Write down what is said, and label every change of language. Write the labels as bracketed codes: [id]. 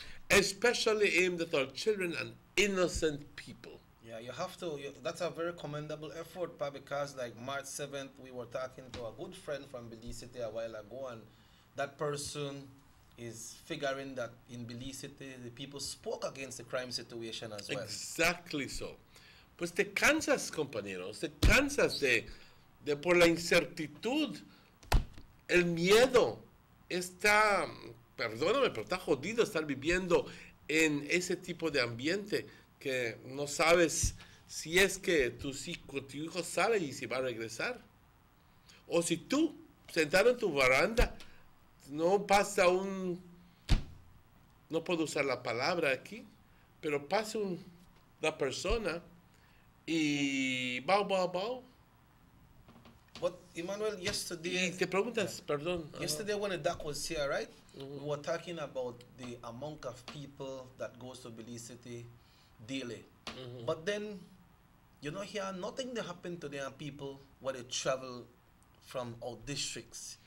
[en] Especially aimed at our children and innocent people. Yeah, you have to. That's a very commendable effort, pa, because like March 7th, we were talking to a good friend from Belize City a while ago, and that person is figuring that in Belize City, the people spoke against the crime situation as well. Exactly so. [es] Pues te cansas, compañeros, te cansas de por la incertidumbre, el miedo está... Perdóname, pero está jodido estar viviendo en ese tipo de ambiente que no sabes si es que tu hijo sale y si va a regresar. O si tú, sentado en tu baranda, no pasa no puedo usar la palabra aquí, pero pasa una persona y bau. [en] But Emmanuel, yesterday... [es] Y te preguntas, perdón. [en] Yesterday when the doc was here, right? We were talking about the amount of people that goes to Belize City daily. But then, you know, here, nothing that happened to their people when they travel from our districts.